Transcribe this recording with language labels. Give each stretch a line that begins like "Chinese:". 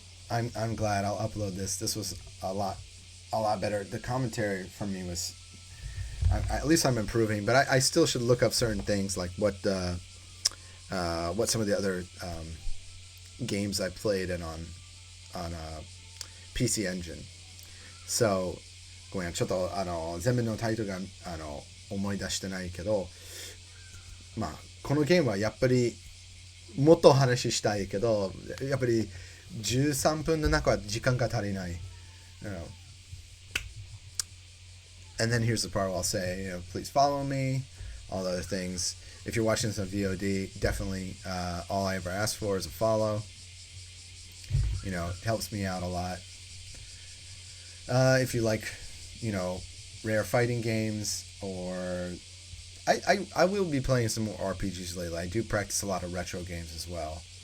English: I'm glad. I'll upload this. This was a lot better. The commentary from me was, at least I'm improving. But I still should look up certain things, like what some of the other games I played and on PC Engine.
Japanese: So ごめん、ちょっと全部のタイトルが思い出してないけど、まあこのゲームはやっぱりもっと話したいけど、やっぱり13分の中は時間が足りない。
English: And then here's the part where I'll say, please follow me, all the other things. If you're watching this on VOD, definitely all I ever ask for is a follow. It helps me out a lot. If you like, rare fighting games, or I will be playing some more RPGs lately. I do practice a lot of retro games as well.